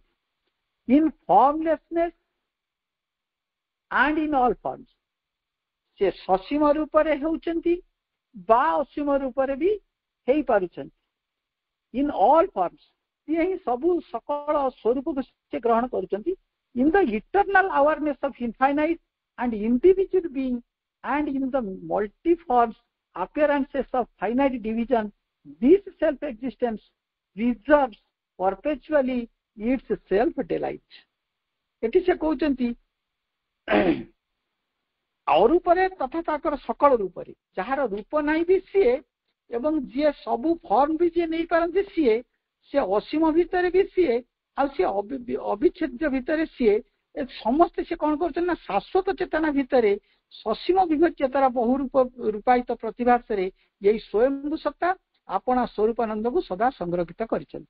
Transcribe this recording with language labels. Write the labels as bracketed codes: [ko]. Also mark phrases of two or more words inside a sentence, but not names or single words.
[en] in formlessness and in all forms, [or] ସେ ସସୀମ ରୂପରେ ହେଉଛନ୍ତି ବା ଅସୀମ ରୂପରେ ବି ହେଇପାରୁଛନ୍ତି। [en] in all forms, [or] ସିଏ ହିଁ ସବୁ ସକଳ ସ୍ୱରୂପକୁ ସେ ଗ୍ରହଣ କରୁଛନ୍ତି। [en] in the eternal awareness of infinite and individual being and in the multiform appearances of finite division, this self-existence preserves perpetually its self-delight. [or] ଏଠି ସେ କହୁଛନ୍ତି ଅରୂପରେ ତଥା ତାଙ୍କର ସକଳ ରୂପରେ, ଯାହାର ରୂପ ନାହିଁ ବି ସିଏ, ଏବଂ ଯିଏ ସବୁ ଫର୍ମ ବି ଯିଏ ନେଇପାରନ୍ତି ସିଏ, ସେ ଅସୀମ ଭିତରେ ବି ସିଏ, ଆଉ ସିଏ ଅବିଚ୍ଛେଦ୍ୟ ଭିତରେ ସିଏ, ସମସ୍ତେ ସେ କଣ କରୁଛନ୍ତି ନା ଶାଶ୍ୱତ ଚେତନା ଭିତରେ ସସୀମ ବିଭଜ୍ୟତାର ବହୁ ରୂପାୟିତ ପ୍ରତିଭାସରେ ଏଇ ସ୍ୱୟଂ ସତ୍ତା ଆପଣା ସ୍ୱରୂପାନନ୍ଦକୁ ସଦା ସଂରକ୍ଷିତ କରିଛନ୍ତି।